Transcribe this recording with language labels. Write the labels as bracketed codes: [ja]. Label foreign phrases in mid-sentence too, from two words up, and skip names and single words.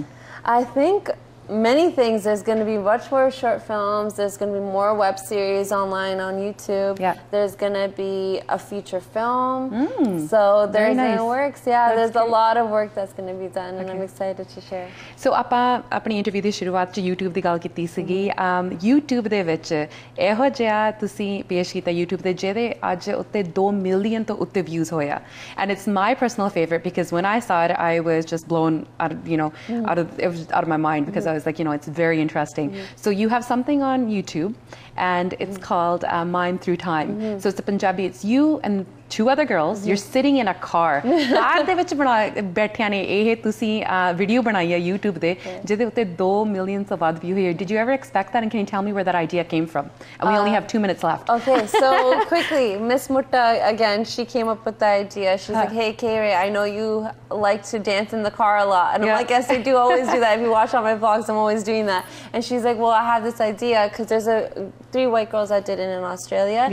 [en] I think many things. There's going to be much more short films. There's going to be more web series online on YouTube. There's going to be a feature film. So there's in the works. There's a lot of work that's going to be done, and I'm excited to share. [pa] So ਆਪਾਂ ਆਪਣੀ ਇੰਟਰਵਿਊ ਦੀ ਸ਼ੁਰੂਆਤ ਚ YouTube ਦੀ ਗੱਲ ਕੀਤੀ ਸੀਗੀ. YouTube ਦੇ ਵਿੱਚ ਇਹੋ ਜਿਹਾ ਤੁਸੀਂ ਪੇਸ਼ ਕੀਤਾ YouTube ਤੇ ਜਿਹਦੇ ਅੱਜ ਉੱਤੇ 2 ਮਿਲੀਅਨ ਤੋਂ ਉੱਤੇ views ਹੋਇਆ. [en] And it's my personal favorite because when I saw it, I was just blown out of, you know, out of my mind, because I was like, you know, it's very interesting. So you have something on YouTube, and it's called Mind Through Time. So it's a Punjabi. It's you and 2 other girls. You're sitting in a car. [pa] ਕਾਰ ਦੇ ਵਿੱਚ ਬੈਠਿਆਂ ਨੇ ਇਹ ਤੁਸੀਂ ਵੀਡੀਓ ਬਣਾਈ ਹੈ YouTube ਤੇ ਜਿਹਦੇ ਉੱਤੇ 2 ਮਿਲੀਅਨ ਤੋਂ ਵੱਧ view ਹੋਏ. [en] Did you ever expect that, and can you tell me where that idea came from? And we only have 2 minutes left. Okay, so quickly, Miss Mutta, again, she came up with the idea. She's like, hey, K-Ray, I know you like to dance in the car a lot. And I'm like, yes, I do always do that. If you watch all my vlogs, I'm always doing that. And she's like, well, I have this idea, because there's a three white girls that did it in Australia.